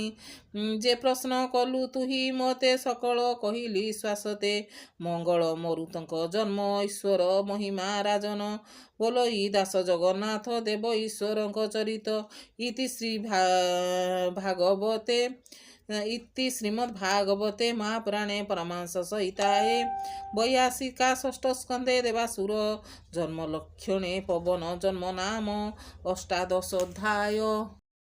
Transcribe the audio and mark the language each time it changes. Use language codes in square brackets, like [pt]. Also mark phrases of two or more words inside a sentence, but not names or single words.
[or] ଯେ ପ୍ରଶ୍ନ କଲୁ ତୁହି ମତେ ସକଳ କହିଲି ଶ୍ୱାସତେ। ମଙ୍ଗଳ ମରୁତଙ୍କ ଜନ୍ମ ଈଶ୍ୱର ମହିମା ରାଜନ। ବୋଲଇ ଦାସ ଜଗନ୍ନାଥ ଦେବ ଈଶ୍ୱରଙ୍କ ଚରିତ। [sa] ଇତି ଶ୍ରୀ ଭାଗବତେ इति श्रीमद्भागवते महापुराणे परमांस संहिताये 82 षष्ठ स्कंदे देवासुर जन्मलक्षणे पवन जन्म नाम 18 अध्याय।